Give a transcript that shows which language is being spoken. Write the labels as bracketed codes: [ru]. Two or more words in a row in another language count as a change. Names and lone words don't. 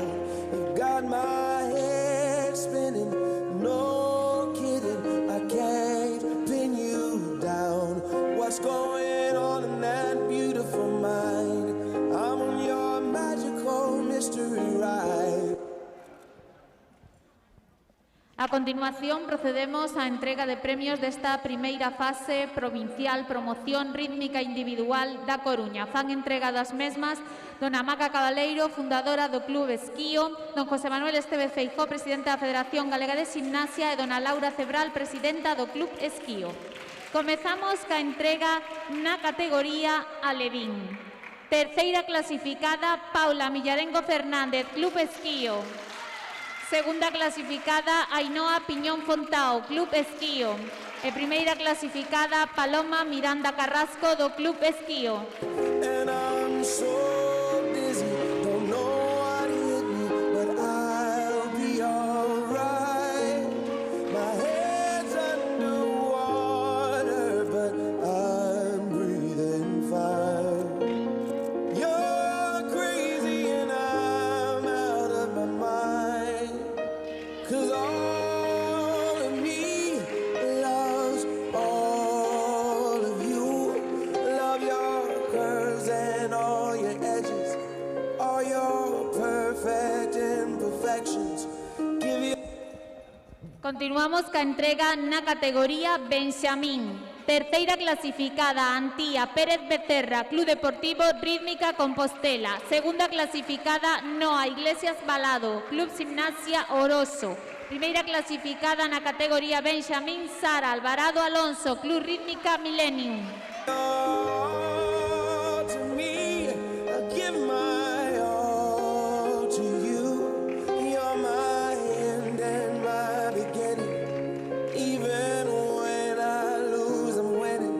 [en] You got my head spinning, no kidding. I can't pin you down. What's going on in that beautiful mind? I'm on your magical mystery ride. [gl] A continuación procedemos á entrega de premios desta primeira fase provincial promoción rítmica individual da Coruña. Fan entrega das mesmas dona Maca Cabaleiro, fundadora do Club Esquío, don José Manuel Esteve Feijóo, presidente da Federación Galega de Gimnasia e dona Laura Cebral, presidenta do Club Esquío. Comezamos ca entrega na categoría Alevín. Terceira clasificada, Paula Millarengo Fernández, Club Esquío. Segunda clasificada, Ainhoa Piñón Fontao, Club Esquío. E primeira clasificada, Paloma Miranda Carrasco, do Club Esquío. [en] And I'm so dizzy, don't know what hit me, but I'll be alright. My head's underwater, but I'm breathing fine. You're crazy and I'm out of my mind, 'cause all of me loves all of you. Love your curves and all your edges, all your perfect imperfections. Give you [gl] Continuamos ca entrega na categoría Benxamín. Terceira clasificada, Antía Pérez Becerra, Club Deportivo Rítmica Compostela. Segunda clasificada, Noa Iglesias Balado, Club Gimnasia Oroso. Primeira clasificada na categoría Benxamín, Sara Alvarado Alonso, Club Rítmica Millennium. [en] all to me. I give my all to you. You're my end and my beginning. Even when I lose, I'm winning.